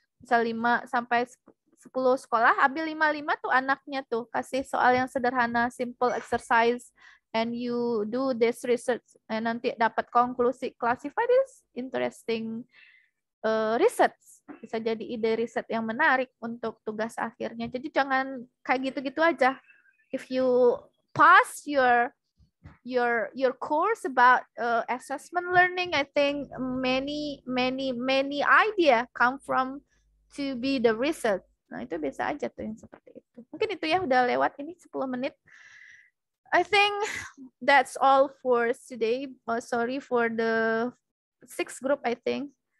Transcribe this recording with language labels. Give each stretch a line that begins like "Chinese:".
Indonesian: Bisa 5 sampai 10 sekolah, ambil 5 tuh anaknya tuh, kasih soal yang sederhana,
English: simple exercise, and you do this research, and
Indonesian: nanti dapat konklusi,
English: classify this interesting research,
Indonesian: bisa jadi ide riset yang menarik untuk tugas akhirnya. Jadi jangan kayak gitu-gitu aja.
English: If you pass your course about assessment learning, I think many idea come from to be the research.
Indonesian: Nah, itu bisa aja tuh yang seperti itu. Mungkin itu ya, udah lewat ini 10 menit.
English: I think that's all for today. Sorry for the 6th group, I think.